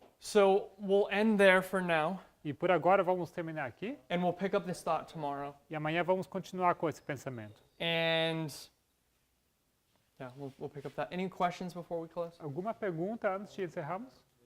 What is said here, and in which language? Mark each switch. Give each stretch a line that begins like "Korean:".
English: So we'll end there for now,
Portuguese: E por agora vamos terminar aqui,
English: and we'll pick up this thought tomorrow.
Portuguese: e amanhã vamos continuar com esse pensamento.
English: And yeah, we'll pick up that. Any questions before we close?
Portuguese: Alguma pergunta antes de encerrarmos?